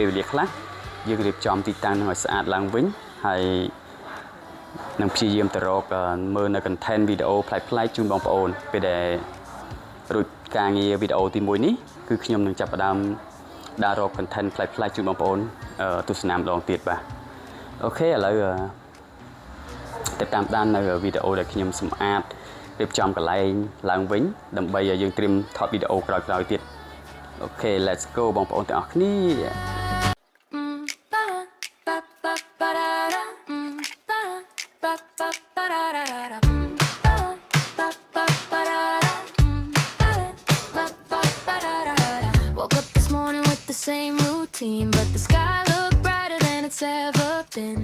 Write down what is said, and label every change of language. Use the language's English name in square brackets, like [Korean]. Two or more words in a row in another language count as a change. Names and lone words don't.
[Khmer] វេលាខ្លះយើងរៀបចំទីតាំងនឹងឲ្យស្អាតឡើងវិញហើយនឹងព្យាយាមទៅរកមើលនៅ content វីដេអូប្លែកៗជូនបងប្អូនពេលដែលរួចការងារវីដេអូទី1នេះគឺខ្ញុំនឹងចាប់ផ្ដើមដាក់រក content ប្លែកៗជូនបងប្អូនទស្សនាម្ដងទៀតបាទអអូខេឥឡូវទៅតាមដាននៅវីដេអូដែលខ្ញុំសម្អាតរៀបចំកន្លែងឡើងវិញដើម្បីឲ្យយើងត្រៀមថតវីដេអូក្រោយៗទៀតអូខេ [English] let's go [Khmer] បងប្អូនទាំងអស់គ្នា [English] Woke up this morning with the same routine, but the sky looked brighter than it's ever been.